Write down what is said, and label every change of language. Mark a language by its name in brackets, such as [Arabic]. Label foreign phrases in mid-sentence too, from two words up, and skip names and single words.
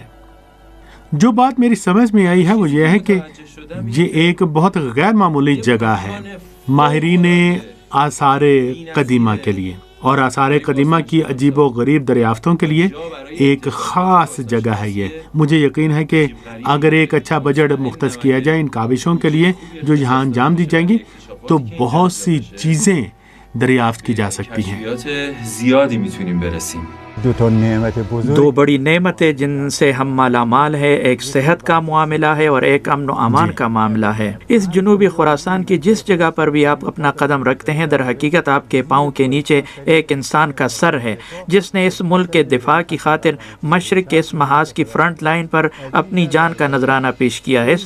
[Urdu] جو بات میری سمجھ میں آئی ہے وہ یہ ہے کہ یہ ایک بہت غیر معمولی جگہ ہے ماہرین آثار قدیمہ کے لیے۔ اور آثار قدیمہ کی عجیب و غریب دریافتوں کے لیے ایک خاص جگہ ہے یہ۔ مجھے یقین ہے کہ اگر ایک اچھا بجٹ مختص کیا جائے ان کاوشوں کے لیے جو یہاں انجام دی جائیں گی تو بہت سی چیزیں دریافت کی جا سکتی ہیں۔ [Persian] زیادی میتونیم برسیم۔ [Urdu] دو بڑی نعمتیں جن سے ہم مالا مال ہے، ایک صحت کا معاملہ ہے اور ایک امن و امان کا معاملہ ہے۔ اس جنوبی خراسان کی جس جگہ پر بھی آپ اپنا قدم رکھتے ہیں، در حقیقت آپ کے پاؤں کے نیچے ایک انسان کا سر ہے جس نے اس ملک کے دفاع کی خاطر مشرق کے اس محاذ کی فرنٹ لائن پر اپنی جان کا نذرانہ پیش کیا ہے۔